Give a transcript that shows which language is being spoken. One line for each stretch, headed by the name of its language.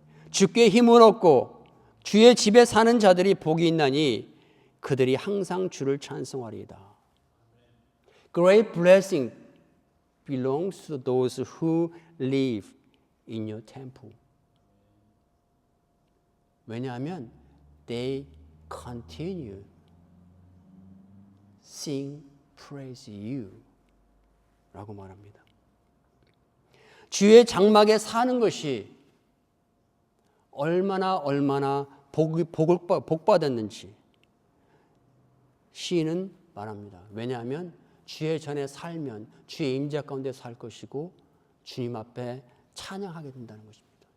Korean: 주께 힘을 얻고 주의 집에 사는 자들이 복이 있나니 그들이 항상 주를 찬송하리이다.
English: Great blessing belongs to those who live in your temple.
Korean: 왜냐하면
English: they continue sing praise you
Korean: 라고 말합니다. 주의 장막에 사는 것이 얼마나 복 받았는지 시인은 말합니다. 왜냐하면 주의 전에 살면 주의 임재 가운데 살 것이고 주님 앞에 찬양하게 된다는 것입니다.